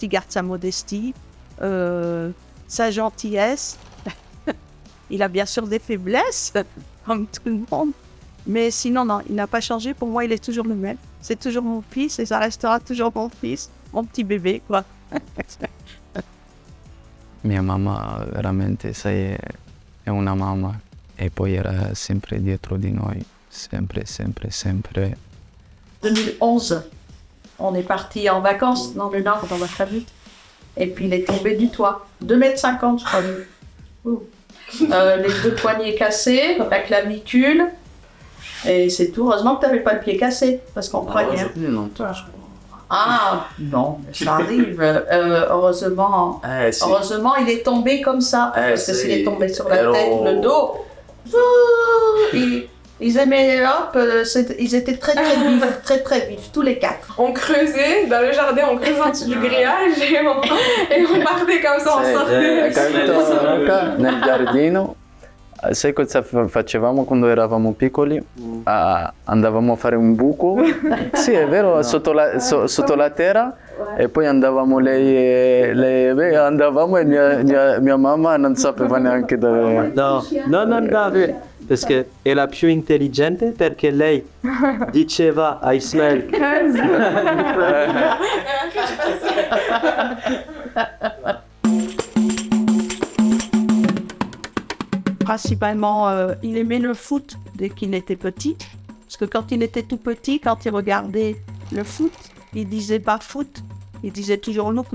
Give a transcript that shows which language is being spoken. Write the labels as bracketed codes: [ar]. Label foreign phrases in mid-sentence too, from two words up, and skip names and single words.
[fr] Il garde sa modestie, sa gentillesse. Il a bien sûr des faiblesses, comme tout le monde. Mais sinon, non, il n'a pas changé. Pour moi, il est toujours le même. C'est toujours mon fils et ça restera toujours mon fils, mon petit bébé, quoi. [it] Mia mamma veramente, sai, è una mamma e poi era sempre dietro di noi, sempre. [fr] 2011, on est parti en vacances dans le nord, dans ma famille. Et puis il est tombé du toit. 2,50 m, je crois. Les deux poignets cassés, la clavicule. Et c'est tout. Heureusement que tu n'avais pas le pied cassé, parce qu'on croyait. Ah, non, ça arrive. Heureusement, il est tombé comme ça. Parce que s'il est tombé sur la tête ou le dos, ils aimaient, hop, ils étaient très vifs, tous les quatre. On creusait dans le jardin, on creusait en dessous du grillage et on partait comme ça, on sortait. [it] Nel giardino, sai cosa facevamo quando eravamo piccoli? Andavamo a fare un buco, sì è vero, sotto la terra e poi andavamo andavamo e mia mamma non sapeva neanche dove... No, perché è la più intelligente perché lei diceva a Ismaël [fr] Principalement, il aimait le foot dès qu'il était petit. Parce que quand il était tout petit, quand il regardait le foot, il disait pas foot, il disait toujours look.